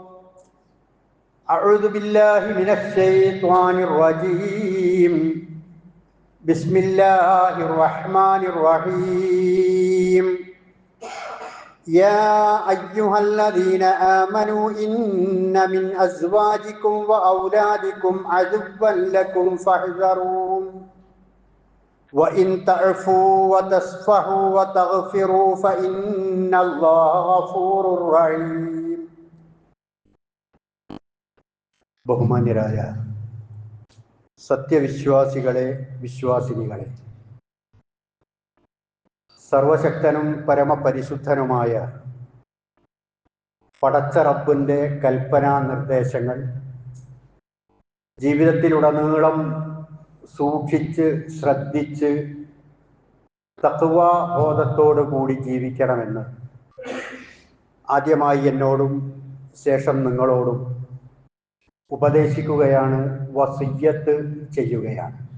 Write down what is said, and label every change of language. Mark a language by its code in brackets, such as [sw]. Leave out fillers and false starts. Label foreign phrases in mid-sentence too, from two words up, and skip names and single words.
[ar] أعوذ بالله من الشيطان الرجيم بسم الله الرحمن الرحيم يا أيها الذين آمنوا إن من أزواجكم وأولادكم عدوا لكم فاحذروهم وإن تعفوا وتصفحوا وتغفروا فإن الله غفور رحيم. [ml] ബഹുമാന്യരായ സത്യവിശ്വാസികളെ, വിശ്വാസിനികളെ, സർവശക്തനും പരമപരിശുദ്ധനുമായ പടച്ച റബ്ബിൻ്റെ കൽപ്പനാ നിർദ്ദേശങ്ങൾ ജീവിതത്തിലുടനീളം സൂക്ഷിച്ച് ശ്രദ്ധിച്ച് തഖ്വാ ബോധത്തോടു കൂടി ജീവിക്കണമെന്ന് ആദ്യമായി എന്നോടും ശേഷം നിങ്ങളോടും ഉപദേശിക്കുകയാണ്, വസിയ്യത്ത് ചെയ്യുകയാണ്.